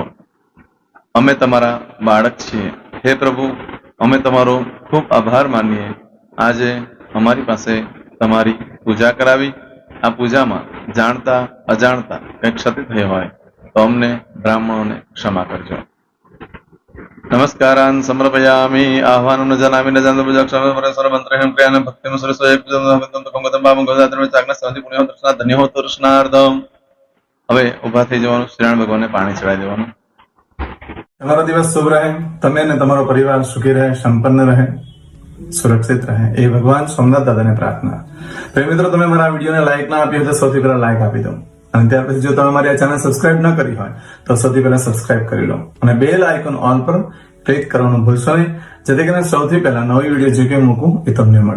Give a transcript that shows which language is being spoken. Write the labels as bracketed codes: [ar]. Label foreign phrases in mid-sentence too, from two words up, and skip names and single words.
[gu] અમે તમારા બાળક છીએ. હે પ્રભુ, અમે તમારો ખૂબ આભાર માનીએ. આજે અમારી પાસે તમારી પૂજા કરાવી. આ પૂજામાં જાણતા અજાણતા કંઈ ક્ષતિ થઈ હોય તો અમને બ્રાહ્મણોને ક્ષમા કરજો. [sa] नमस्कारान् समर्पयामि आह्वानं न जानामि न जानतो मंत्रहं क्रियानं भक्तिं धन्य हो दर्शनार्थम [gu] હવે ઉભા થઈ જવાનું, શ્રીનારાયણ ભગવાનને પાણી ચડાવી દેવાનું. તમારો દિવસ શુભ રહે, તમે અને તમારો પરિવાર સુખી રહે, સંપન્ન રહે, સુરક્ષિત રહે એ ભગવાન સોમનાથ દાદાને પ્રાર્થના. તો મિત્રો, તમે મારા વિડીયોને લાઈક ના આપી હોય તો સૌથી પહેલા લાઈક આપી દો, અને ત્યાર પછી જો તમે મારી આ ચેનલ સબસ્ક્રાઇબ ન કરી હોય તો સૌથી પહેલા સબસ્ક્રાઇબ કરી લો, અને બેલ આઇકોન ઓલ પર ક્લિક કરવાનું ભૂલશો નહીં, જેથી કરીને સૌથી પહેલા નવી વિડીયો જે કંઈ મૂકું એ તમને મળે.